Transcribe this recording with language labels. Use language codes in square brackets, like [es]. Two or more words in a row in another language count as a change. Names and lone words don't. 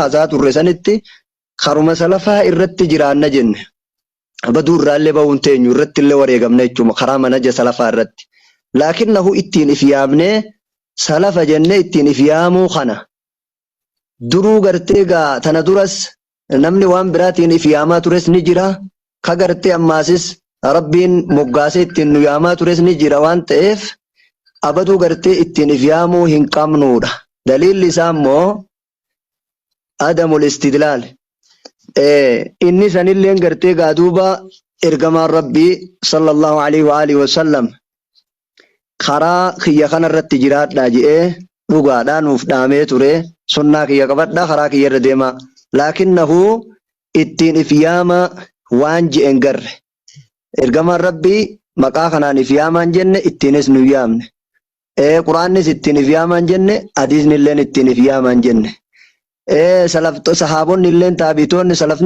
[om] haasaa turre sanitti karuma salafaa irratti jiraanna jenne baduu irraallee ba'uun teenyu irratti illee wareegamne jechuudha karaa manaja salafaa irratti laakinnahu ittiin if yaamnee salafa jennee ittiin if yaamuu kana duruu gartee gaa tana duras namni waan biraatiin if yaamaa tures ni jira ka gartee ammaasis Rabbiin moggaasee ittiin nu yaamaa tures ni jira waan ta'eef abaduu gartee ittiin if yaamuu hin qabnuudha. Daliilli isaa immoo [ar] عدم الاستدلال [om] inni sanilleen gartee gaaduuba ergamaan rabbii [ar] صلى الله عليه وعلى آله وسلم [om] karaa kiyya kanarratti jiraadhaa jedhee dhugaadhaa nuuf dhaamee ture sunnaa kiyya qabadhaa karaa kiyya irra deema laakinnahu ittiin if yaama waan je'en garre ergamaan rabbii maqaa kanaan if yaamaan jenne ittiinis nu yaamne quraannis ittiin if yaamaan jenne hadiisnilleen ittiin if yaamaan jenne sahaabonni illeen taabitoonni salafni